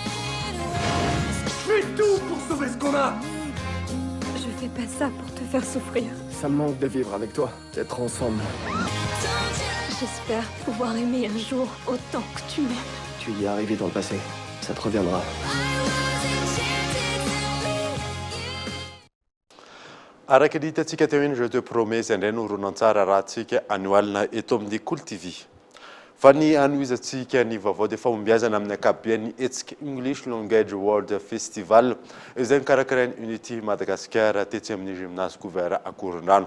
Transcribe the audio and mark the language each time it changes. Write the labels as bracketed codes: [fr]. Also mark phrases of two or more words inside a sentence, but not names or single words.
[fr] Je fais tout pour sauver ce qu'on a! Je fais pas ça pour te faire souffrir. Ça me manque de vivre avec toi, d'être ensemble. J'espère pouvoir aimer un jour autant que tu m'aimes. Tu y es arrivé dans le passé. Ça te reviendra. [mg] Araka ny hitantsika teo iny [fr] jeu de promesse [mg] indray no horonan-tsara raha antsika anioalina eto amin'ny Cool TV. Fa ny anoizantsika ny vaovao dia fahombiazana amin'ny ankapobeny hetsika English Language World Festival izay nikarakarain'ny Unity Madagascar tetsy amin'ny [fr] gymnase couvert [mg] à Korondrano.